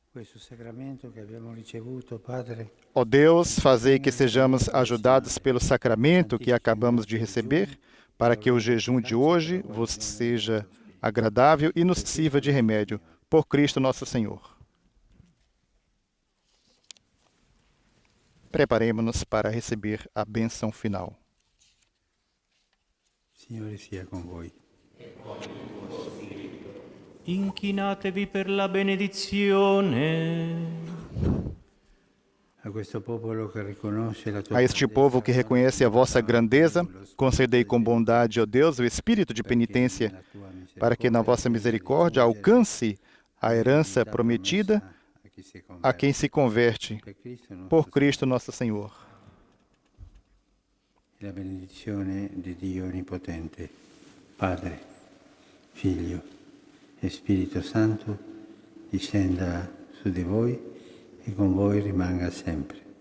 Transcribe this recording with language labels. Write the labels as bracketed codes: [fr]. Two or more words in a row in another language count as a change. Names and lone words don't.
[pt] Ó Deus, fazei que sejamos ajudados pelo sacramento que acabamos de receber, para que o jejum de hoje vos seja agradável e nos sirva de remédio. Por Cristo nosso Senhor. Preparemo-nos para receber a bênção final. [it] Signore sia con voi. Inchinatevi per la benedizione. [pt] A este povo que reconhece a vossa grandeza, concedei com bondade, ó Deus, o espírito de penitência, para que na vossa misericórdia alcance a herança prometida a quem se converte, por Cristo nosso Senhor. [it] E a benedizione di Dio Onnipotente, Padre, Figlio e Spirito Santo, discenda su di voi e con voi rimanga sempre.